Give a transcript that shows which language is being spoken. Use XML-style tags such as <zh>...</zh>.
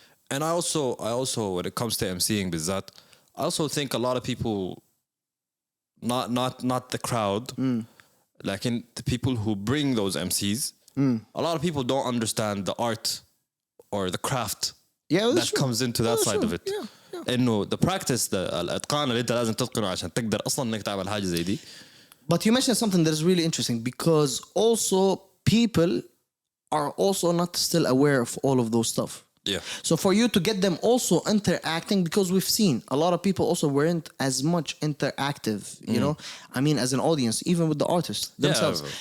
<en>And I also when it comes to emceeing bizat, I also think a lot of people, not the crowd, like in the people who bring those MCs, a lot of people don't understand the art or the craft that comes into that side of it.</en> <ar>انه</ar> <en>the practice,</en> <ar>الاتقان اللي انت لازم تتقنه عشان تقدر اصلا انك تعمل حاجه زي دي.</ar> <en>But you mentioned something that is really interesting, because also people are also not still aware of all of those stuff. Yeah. So for you to get them also interacting, because we've seen a lot of people also weren't as much interactive, you know, I mean, as an audience, even with the artists themselves.</en>